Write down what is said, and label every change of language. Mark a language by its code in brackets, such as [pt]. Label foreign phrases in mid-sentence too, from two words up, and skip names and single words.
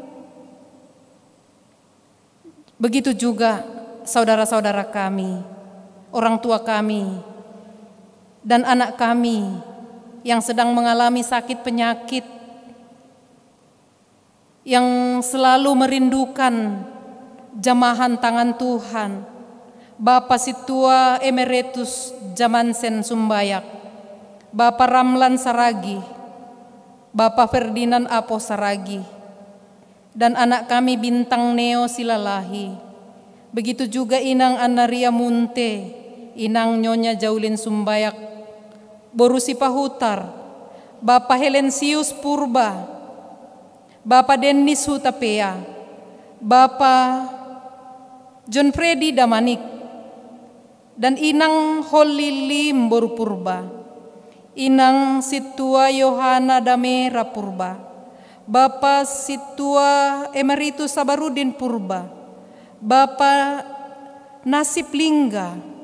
[id] Begitu juga saudara-saudara kami, orang tua kami, dan anak kami yang sedang mengalami sakit penyakit, yang selalu merindukan jamahan tangan Tuhan. Bapak Situa Emeritus Jamansen Sumbayak, Bapak Ramlan Saragi, Bapak Ferdinand Apo Saragi, dan anak kami Bintang Neo Silalahi. Begitu juga Inang Anaria Munte, Inang Nyonya Jaulin Sumbayak, Borusi Pahutar, Bapak Helensius Purba, Bapak Dennis Hutapea, Bapak John Freddy Damanik, dan Inang Holilim Boru Purba, Inang Situa Yohana Damera Purba, Bapak Situa Emeritus Sabarudin Purba, Bapak Nasib Lingga,